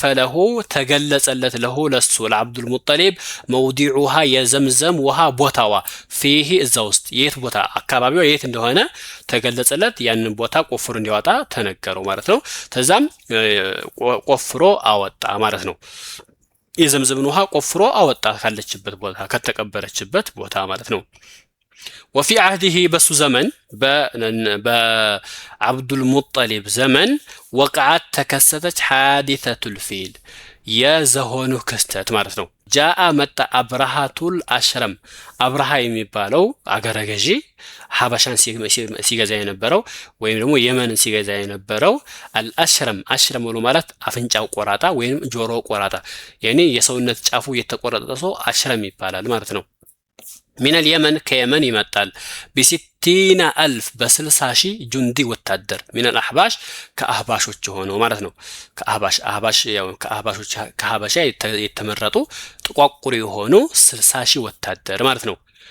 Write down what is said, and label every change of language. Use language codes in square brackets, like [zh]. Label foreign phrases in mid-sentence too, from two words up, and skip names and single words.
[am] ለሁ ተገለጸለት ለሁ ለሱ ለአብዱል ሙጠሊብ መውዲዑሃ የዘምዘም ውሃ ቦታዋ ፊሂ እዛ ውስጥ የት ቦታ አካባቢው የት እንደሆነ ተገለጸለት። ያንን ቦታ ቆፍሮ እንዲያወጣ ተነገረው ማለት ነው። ተዛም ቆፍሮ አወጣ ማለት ነው። የዘምዘምን ውሃ ቆፍሮ አወጣ ካለችበት ቦታ ከተቀበረችበት ቦታ ማለት ነው። [ar] وفي عهده [am] በሱ ዘመን በአብዱል ሙጠሊብ ዘመን ወቅዓት ተከሰተች [ar] حادثة الفيل [am] የዘሆኑ ክስተት ማለት ነው። ጃአ መጣ አብርሃቱል አሽረም አብርሃ የሚባለው አገረ ገዢ ሀበሻን ሲገዛ የነበረው ወይም ደግሞ የመንን ሲገዛ የነበረው አልአሽረም አሽረም ብሎ ማለት አፍንጫው ቆራጣ ወይም ጆሮ ቆራጣ ያኔ የሰውነት ጫፉ የተቆረጠ ሰው አሽረም ይባላል ማለት ነው። [ar] من اليمن [am] ከየመን ይመጣል [ar] بستين ألف [am] በ60,000 ጁንዲ ወታደር [ar] من الأحباش [am] ከአህባሾች ሆነው ማለት ነው። ከአህባሽ ያው ከአህባሾች ከሀበሻ የተመረጡ ጥቋቁር የሆኑ 60,000 ወታደር ማለት ነው።